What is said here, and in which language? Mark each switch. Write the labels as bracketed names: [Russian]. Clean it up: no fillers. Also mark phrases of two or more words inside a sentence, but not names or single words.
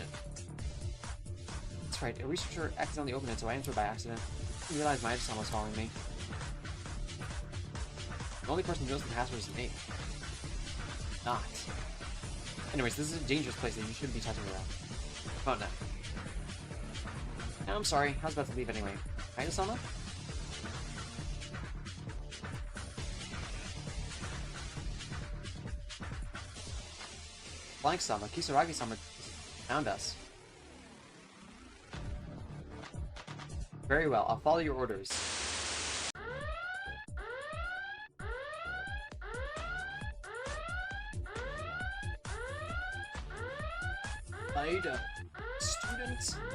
[English] That's right, a researcher accidentally opened it, so I entered by accident. I didn't realize Maida-san was following me. The only person who knows the password is me. Not. Anyways, this is a dangerous place that you shouldn't be touching around. Oh, no. No, I'm sorry. I was about to leave anyway. Maida-sama? Blank-sama, Kisaragi-sama found us. Very well, I'll follow your orders. Maida, student.